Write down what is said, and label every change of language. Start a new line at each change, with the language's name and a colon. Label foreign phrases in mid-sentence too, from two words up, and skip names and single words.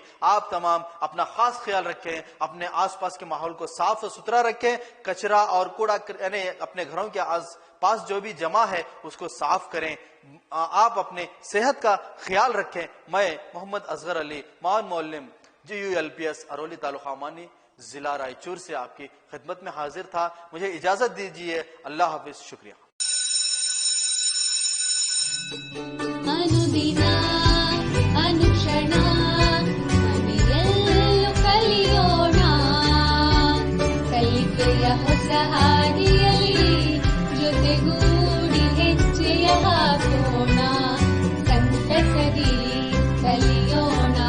Urdu: آپ تمام اپنا خاص خیال رکھیں، اپنے آس پاس کے ماحول کو صاف و ستھرا رکھیں، کچرا اور کوڑا یعنی اپنے گھروں کے آس پاس جو بھی جمع ہے اس کو صاف کریں۔ آپ اپنے صحت کا خیال رکھیں۔ میں محمد اصغر علی، معاون معلم GULPS ارولی تعلقہ مانی، ضلع رائچور سے آپ کی خدمت میں حاضر تھا۔ مجھے اجازت دیجیے، اللہ حافظ، شکریہ۔
Kannada: ಅನುದಿನ ಅನುಕ್ಷಣ ಮನೆಯಲ್ಲೂ ಕಲಿಯೋಣ, ಕಲಿಕೆಯ ಹೊಸ ಹಾದಿಯಲ್ಲಿ ಜೊತೆಗೂಡಿ ಹೆಜ್ಜೆಯ ಹಾಕೋಣ, ಸಂತಸದಿ ಕಲಿಯೋಣ।